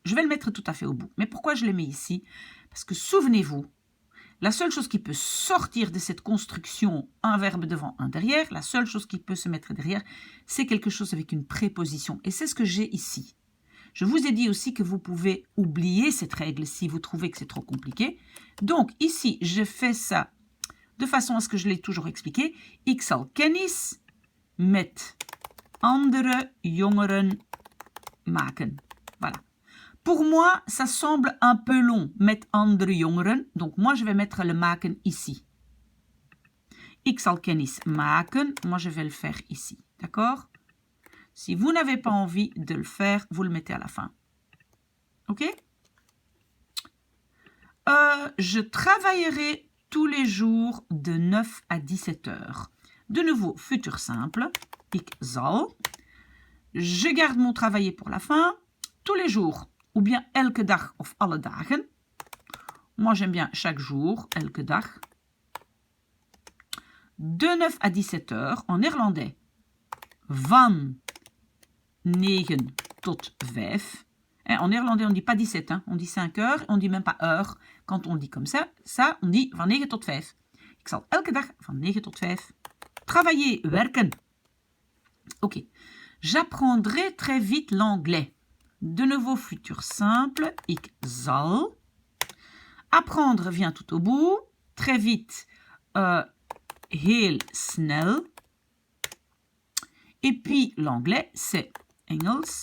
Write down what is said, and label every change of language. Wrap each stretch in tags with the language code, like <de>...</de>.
<fr>Je vais le mettre tout à fait au bout. Mais pourquoi je le mets ici? Parce que souvenez-vous, la seule chose qui peut sortir de cette construction, un verbe devant, un derrière, la seule chose qui peut se mettre derrière, c'est quelque chose avec une préposition. Et c'est ce que j'ai ici. Je vous ai dit aussi que vous pouvez oublier cette règle si vous trouvez que c'est trop compliqué. Donc, ici, je fais ça de façon à ce que je l'ai toujours expliqué.</fr> <nl>Ik zal kennis met andere jongeren maken.</nl> <fr>Voilà. Pour moi, ça semble un peu long,</fr> <nl>met andere jongeren.</nl> <fr>Donc, moi, je vais mettre le maken ici.</fr> <nl>Ik zal kennis maken.</nl> <fr>Moi, je vais le faire ici. D'accord? Si vous n'avez pas envie de le faire, vous le mettez à la fin. OK? Je travaillerai tous les jours de 9 à 17 heures. De nouveau, futur simple.</fr> <nl>Ik zal.</nl> <fr>Je garde mon travailler pour la fin. Tous les jours. Ou bien</fr> <nl>elke dag of alle dagen.</nl> <fr>Moi, j'aime bien chaque jour,</fr> <nl>elke dag.</nl> <fr>De 9 à 17 heures. En néerlandais.</fr> <nl>Van 9 tot 5.</nl> <fr>En néerlandais, on ne dit pas 17, hein. On dit 5 heures. On ne dit même pas heure. Quand on dit comme ça, on dit</fr> <nl>van 9 tot 5. Ik zal elke dag van 9 tot 5 travailler, werken.</nl> <fr>Ok. J'apprendrai très vite l'anglais. De nouveau, futur simple.</fr> <nl>Ik zal.</nl> <fr>Apprendre vient tout au bout. Très vite.</fr> <nl>Heel snel.</nl> <fr>Et puis, l'anglais, c'est Engels.</fr>